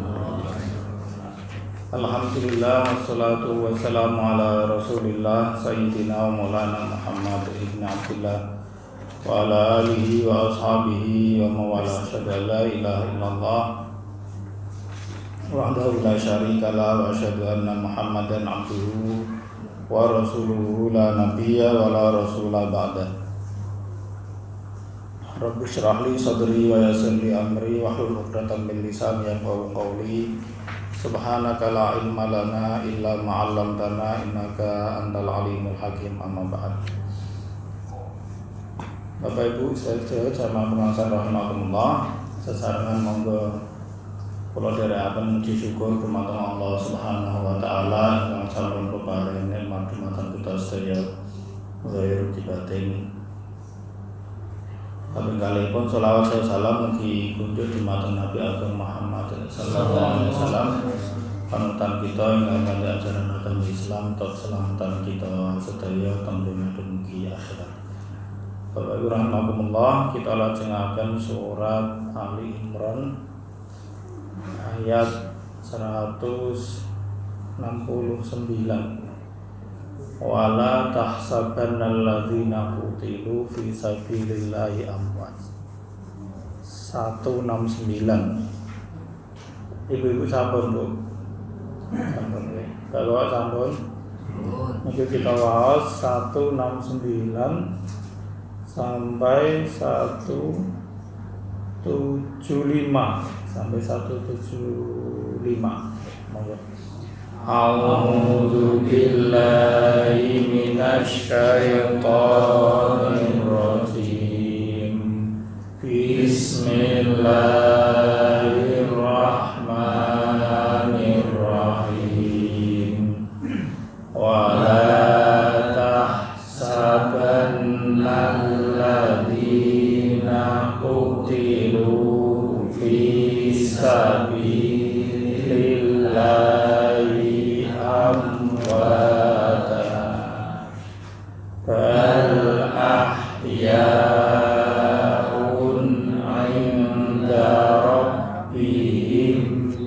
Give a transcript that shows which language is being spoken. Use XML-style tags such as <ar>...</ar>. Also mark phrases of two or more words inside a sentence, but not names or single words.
<ar>الحمد لله والصلاة والسلام على رسول الله سيدنا ومولانا محمد بن عبد الله وعلى آله وأصحابه ومن والاه أشهد أن لا إله إلا الله وحده لا شريك له وأشهد أن محمدا عبده ورسوله لا نبي ولا رسول بعده. رب اشرح لي صدري ويسر لي أمري واحلل عقدة من لساني يفقهوا قولي. سبحانك لا علم لنا إلا ما علمتنا إنك أنت العليم الحكيم. أما بعد.</ar> <jv>Bapak Ibu sedherek jamaah pengajian rahimakumullah, sesarengan monggo kula dherekaken muji syukur dumateng Allah</jv> <ar>سبحانه وتعالى</ar> <jv>ingkang sampun peparing nikmat dumateng kita sedaya zahir batin. Kabeh kalihipun sholawat dan salam mugi kunjuk dumateng Nabi Ageng Muhammad</jv> <ar>صلى الله عليه وسلم,</ar> <jv>panutan kita ingkang kanthi ajaran agama Islam tot selamatan kita sedaya teng dunya dumugi akhirat. Bapak Ibu rahimakumullah, kita lajengaken surat Ali Imran ayat 169.</jv> <ar>ولا تحسبن الذين قتلوا في سبيل الله أمواتا.</ar> <jv>169. Ibu-ibu sampun, Bu. Sampun nggih. Kalau sampun mungkin kita waos 169 sampai 175 sampai 175. Monggo.</jv> <ar>أعوذ بالله من الشيطان الرجيم. بسم الله الرحمن الرحيم. ولا تحسبن الذين قتلوا في سبيل الله بل أحياء عند ربهم</ar>